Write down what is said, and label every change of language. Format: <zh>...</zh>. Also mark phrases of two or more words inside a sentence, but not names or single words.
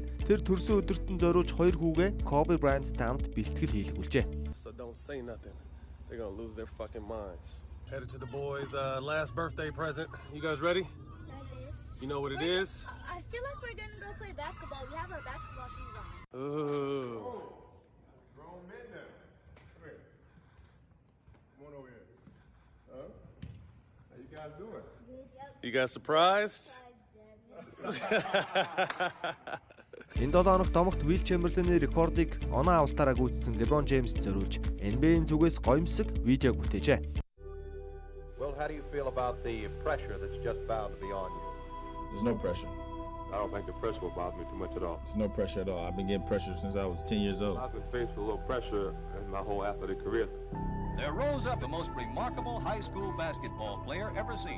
<mn>Тэр төрсөн өдөрт нь зориулж 2 хүүгээ Kobe Bryant-тай хамт бэлтгэл хийлгүүлжээ.</mn> <en>So don't say nothing. They're going to lose their fucking minds. Headed to the boys' last birthday present. You guys ready? You know what it is? I feel like we're going to go play basketball. We have our basketball shoes on. Ooh. Grown men now. Come here. Come on over here. Huh? How you guys doing? Yep. You guys surprised?</en> <mn>Энэ 7 хоногт домогт Will Chamberlain-ийн рекордыг оноо авалтаараа гүйцэсэн LeBron James зориулж NBA-ийн зүгээс гоёмсог видео бүтээжээ.</mn> <en>Well, how do you feel about the pressure that's just bound to be on you? There's no pressure. I don't think the pressure will bother me too much at all. There's no pressure at all. I've been getting pressure since I was 10 years old. I've been faced with a little pressure in my whole athletic career. There rose up the most remarkable high school basketball player ever seen.</en>